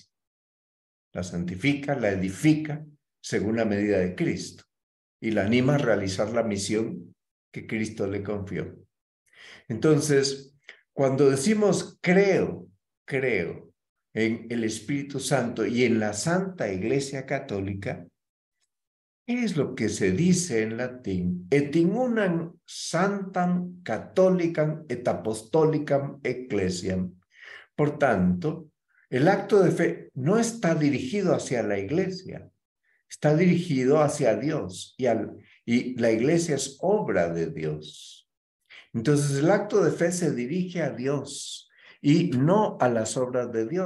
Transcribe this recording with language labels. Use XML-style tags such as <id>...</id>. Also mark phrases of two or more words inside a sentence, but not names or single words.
<es>La santifica, la edifica según la medida de Cristo y la anima a realizar la misión que Cristo le confió. Entonces, cuando decimos creo en el Espíritu Santo y en la Santa Iglesia Católica, ¿qué es lo que se dice en latín?</es> <la>Et in unam sanctam catholicam et apostolicam ecclesiam.</la> <es>Por tanto, el acto de fe no está dirigido hacia la iglesia, está dirigido hacia Dios y la iglesia es obra de Dios. Entonces el acto de fe se dirige a Dios y no a las obras de Dios.</es>